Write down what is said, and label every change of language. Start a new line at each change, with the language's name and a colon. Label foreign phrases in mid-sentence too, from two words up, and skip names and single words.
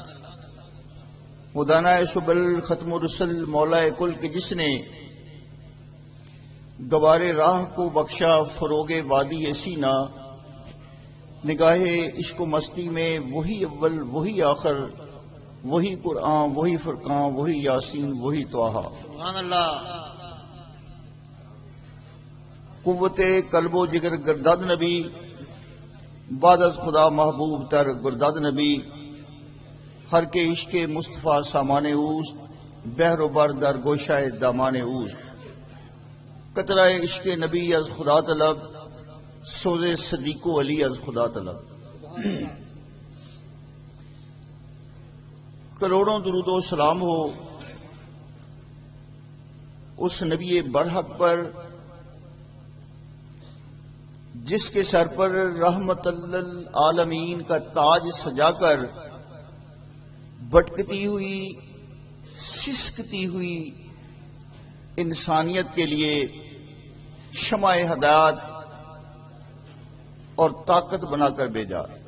Urdu: مدانہ سبل ختم الرسل مولا کل کے جس نے گوار راہ کو بخشا فروغ وادی سینہ، نگاہ عشق و مستی میں وہی اول وہی آخر، وہی قرآن وہی فرقان وہی یاسین وہی طٰہٰ۔
Arabic: سبحان اللہ۔
Persian: قوت قلب و جگر گردد نبی، بعد از خدا محبوب تر گردد نبی، ہر کے عشق مصطفیٰ سامان اوست، بحر و بر در گوشہ دامان اوست، قطرہ عشق نبی از خدا طلب، سوز صدیق و علی از خدا طلب۔
Urdu: کروڑوں درود و سلام ہو اس نبی برحق پر جس کے سر پر رحمت للعالمین کا تاج سجا کر بھٹکتی ہوئی سسکتی ہوئی انسانیت کے لیے شمع ہدایت اور طاقت بنا کر بھیجا۔